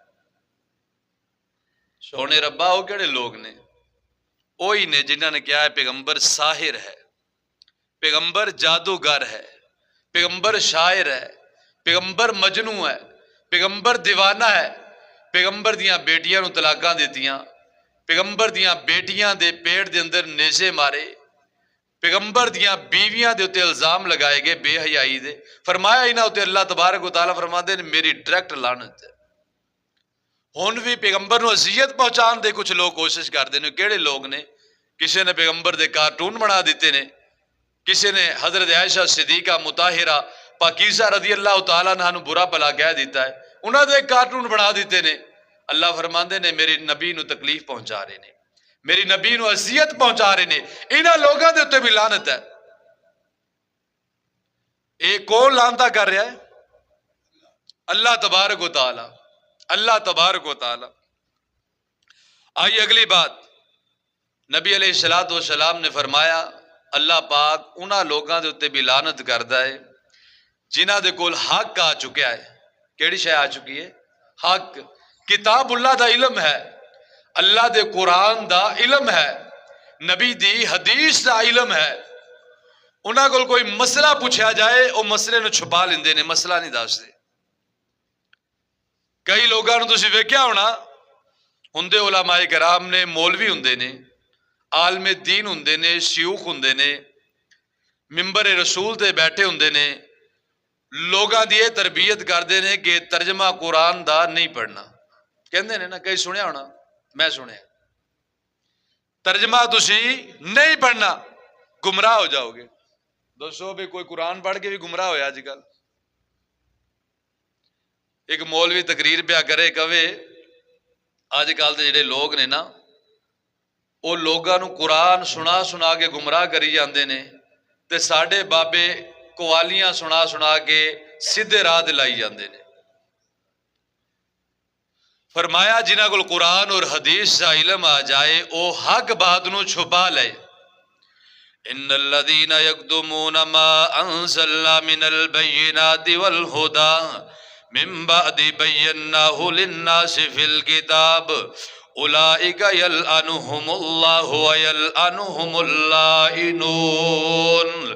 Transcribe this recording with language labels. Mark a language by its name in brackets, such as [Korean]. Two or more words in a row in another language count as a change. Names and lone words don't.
[Punjabi] سونے ربا وہ کہڑے لوگ نے؟ وہی نے جنہاں نے کیا ہے پیغمبر ساحر ہے، پیغمبر جادوگر ہے، پیغمبر شاعر ہے، پیغمبر مجنوں ہے، پیغمبر دیوانہ ہے، پیغمبر دیاں بیٹیاں نو طلاقاں دیتیاں، پیغمبر دیاں بیٹیاں دے پیٹ دے اندر نیزے مارے، پیغمبر دیاں بیویاں دے اتے الزام لگائے گئے بے حیائی دے۔ فرمایا انہاں اتے اللہ تبارک و تعالیٰ فرماندے نے میری ڈائریکٹ لعنت ہے۔ ہن بھی پیغمبر نو اذیت پہنچان دے کچھ لوگ کوشش کرتے ہیں۔ کیڑے لوگ نے؟ کسی نے پیغمبر دے کارٹون بنا دیتے نے، کسی نے حضرت عائشہ صدیقہ مطہرہ پاکیزہ [Arabic] رضی اللہ تعالیٰ عنہا [Punjabi] نو برا بھلا کہہ دیتا ہے، انہاں دے کارٹون بنا دیتے نے۔ اللہ فرماندے نے میری نبی نو تکلیف پہنچا رہے نے، میری نبی نو اذیت پہنچا رہے نے، انہاں لوگاں دے اوتے بھی لعنت ہے۔ [Urdu] ایک کون لعنتا کر رہا ہے؟ [Punjabi] اللہ تبارک و تعالی، اللہ تبارک و تعالی۔ آئیے اگلی بات، نبی [Arabic] علیہ السلام [Punjabi] نے فرمایا اللہ پاک انہاں لوگاں دے اوتے بھی لعنت کردا ہے جنہاں دے کول حق آ چکیا ہے۔ کیڑی شے آ چکی ہے؟ حق۔ کتاب اللہ دا علم ہے، اللہ دے قرآن دا علم ہے، نبی دی حدیث دا علم ہے۔ انہاں کول کوئی مسئلہ پوچھا جائے او مسئلے نو چھپا لیندے نے، مسئلہ نہیں دسدے۔ کئی لوگاں نو تسی ویکھیا ہونا، ہوندے علماء کرام نے، مولوی ہوندے نے، عالم دین ہوندے نے، شیوخ ہوندے نے، منبر رسول تے بیٹھے ہوندے نے، لوگاں دی تربیت کردے نے کہ ترجمہ قرآن دا نہیں پڑھنا۔ کہندے نے نا، کئی سنیا ہونا، میں سنیا، ترجمہ تسی نہیں پڑھنا گمراہ ہو جاؤ گے۔ دوستو بھی کوئی قرآن پڑھ کے بھی گمراہ ہویا آج کل؟ ایک مولوی تقریر پہ کرے کہے آج کل دے جڑے لوگ نے نا، [Urdu] وہ لوگوں کو [Punjabi] قرآن سنا سنا کے گمراہ کری جاندے نے تے ساڈے بابے قوالیاں سنا سنا کے سیدھے راہ لائی جاندے نے۔ فرمایا جنہاں کول قرآن اور حدیث کا علم آ جائے او حق بات نو چھپا لے۔ [Arabic] ان الذين يكتمون ما انزلنا من البينات والهدى من بعد بيناه للناس في الكتاب اولئك يلعنهم الله ويلعنهم اللائنون۔